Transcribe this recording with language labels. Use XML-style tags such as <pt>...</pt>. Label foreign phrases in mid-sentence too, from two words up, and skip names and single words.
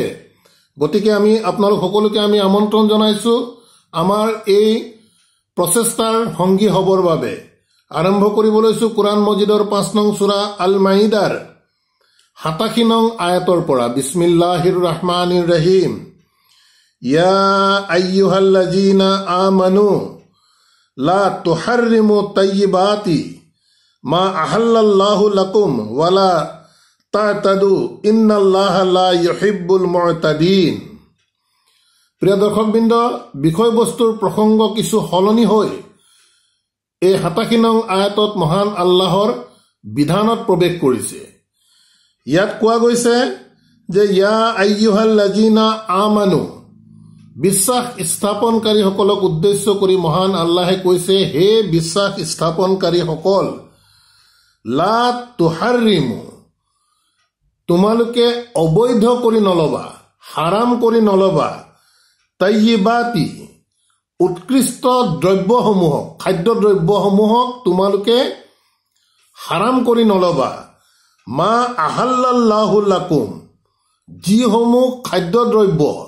<as>গতিকে আমি আপোনালোক সকলোকে আমি আমন্ত্ৰণ জনাইছো আমাৰ এই প্ৰচেষ্টাৰ সংগী হ'বৰ বাবে। আৰম্ভ কৰিবলৈছো কোরআন মজিদৰ 5 নং সূৰা আল মাইদাৰ 87 নং আয়াতৰ পৰা।</as> <ar>بسم الله الرحمن الرحيم. يا أيها الذين آمنوا لا تحرموا طيبات ما أحل الله لكم ولا تعتدوا إن الله لا يحب المعتدين.</ar> <as>প্ৰিয় দৰ্শকবৃন্দ, বিষয়বস্তুৰ প্ৰসংগ কিছু সলনি হৈ এই 87 নং আয়াতত মহান আল্লাহৰ বিধানত প্ৰৱেশ কৰিছে। ইয়াত কোৱা গৈছে যে</as> <ar>يا أيها الذين آمنوا,</ar> <as>বিশ্বাস স্থাপনকাৰীসকলক উদ্দেশ্য কৰি মহান আল্লাহে কৈছে, হে বিশ্বাস স্থাপনকাৰীসকল,</as> <ar>لا تحرموا,</ar> <as>তোমালোকে অবৈধ কৰি নলবা, হাৰাম কৰি নলবা, তাইয়্যিবাতি, উৎকৃষ্ট দ্ৰব্যসমূহক, খাদ্য দ্ৰব্যসমূহক তোমালোকে হাৰাম কৰি নলবা,</as> <ar>ما أحل الله لكم,</ar> <as>যিসমূহ খাদ্য দ্ৰব্য</as>